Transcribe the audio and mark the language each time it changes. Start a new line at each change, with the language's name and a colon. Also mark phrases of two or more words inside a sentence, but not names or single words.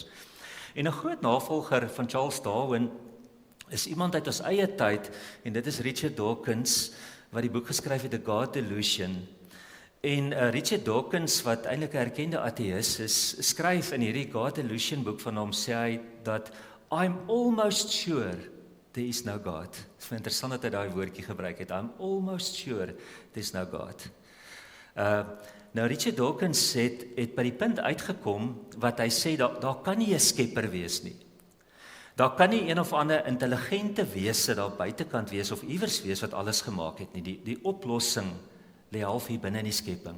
Afrikaans: En 'n groot navolger van Charles Darwin is iemand uit ons eie tyd en dit is Richard Dawkins wat die boek geskryf het The God Delusion. En Richard Dawkins wat eintlik 'n erkende ateïs is, skryf in hierdie God Delusion boek van hom sê hy dat
English: I'm almost sure there is no God.
Afrikaans: Dit is interessant dat hy daai woordjie gebruik het.
English: I'm almost sure there is no God.
Afrikaans: Nou Richard Dawkins het by die punt uitgekom wat hy sê daar kan nie 'n skepper wees nie. Daar kan nie een of ander intelligente wese daar buitekant wees of iewers wees wat alles gemaak het nie. Die oplossing lê half hier binne in die skepping.